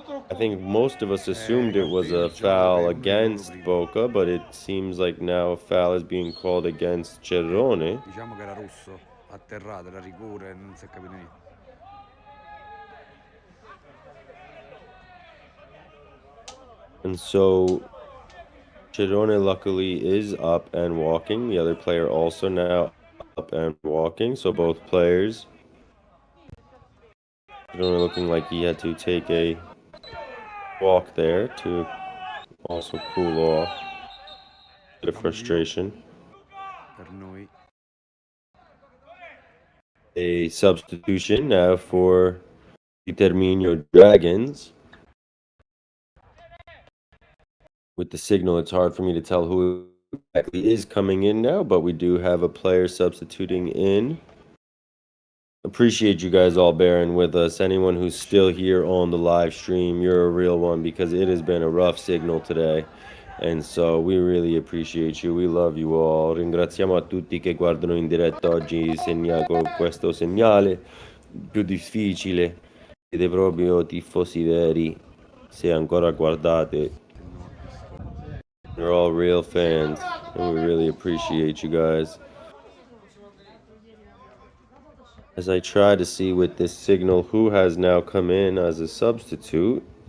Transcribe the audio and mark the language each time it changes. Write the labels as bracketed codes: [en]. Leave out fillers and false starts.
[en] I think most of us assumed it was a foul against Boca, but it seems like now a foul is being called against Girone. [it] Diciamo che era rosso, atterrato, era rigore, non si è capito niente. [en] And so Girone luckily is up and walking. The other player also now up and walking. So both players. Girone looking like he had to take a walk there to also cool off. Bit of frustration. [it] Per noi. [en] A substitution now for the Terminio Dragons. With the signal, it's hard for me to tell who exactly is coming in now, but we do have a player substituting in. Appreciate you guys all bearing with us. Anyone who's still here on the live stream, you're a real one because it has been a rough signal today. And so we really appreciate you. We love you all. [it] Ringraziamo a tutti che guardano in diretta oggi con questo segnale più difficile. Siete proprio tifosi veri. Se ancora guardate. [en] You're all real fans. And we really appreciate you guys. As I try to see with this signal who has now come in as a substitute.